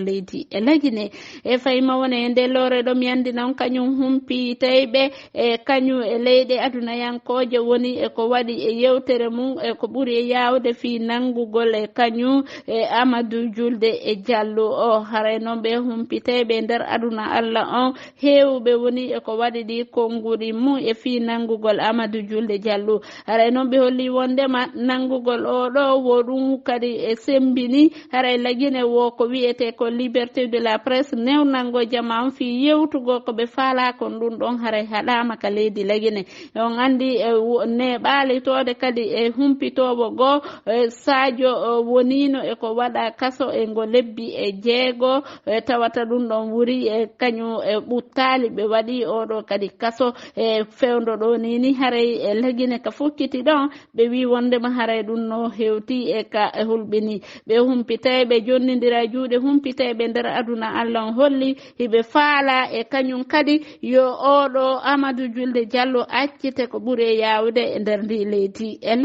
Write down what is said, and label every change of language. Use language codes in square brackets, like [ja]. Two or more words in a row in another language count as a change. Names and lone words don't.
[ff] leydi e lagine e fayma wona e nde lore ɗo mi andi noon kañum humpi tayɓe e kañum e leyɗe adunayankoje woni e ko waɗi e yewtere mum e ko ɓuuri e yawde fi nangugol e kañum e Amadou Julde e Diallo o haray noon ɓe humpiteɓe nder aduna Allah on hewɓe woni e ko waɗi ɗi konnguri mum e fi nangugol Amadou Julde Diallo haray noon ɓe holli wondema nangugol o ɗo wo ɗum kadi e sembini haray lagine wo ko wiyete ko [fr] liberté de la presse [ff] newnango jama on fi yewtugo ko ɓe faala kon ɗum ɗon haray haɗama ka leydi lagine on andi ne ɓaalitode kadi e humpitowo goo Sadio wonino e ko waɗa kaso e ngo lebbi e jeego tawata ɗum ɗon wuri e kañum e ɓuttali ɓe waɗi oɗo kadi kaso e fewdo ɗo nini haray e lagine ka fukkiti ɗon ɓe wi wondema haray ɗum no hewti e ka hulɓini ɓe humpitay ɓe jonnidira juuɗe humpitay ɓe nder aduna Allah on holli hiɓe faala e kañum kadi yo oɗo Amadou Julde Diallo accite ko ɓuuri yawde e nder ndi leydi e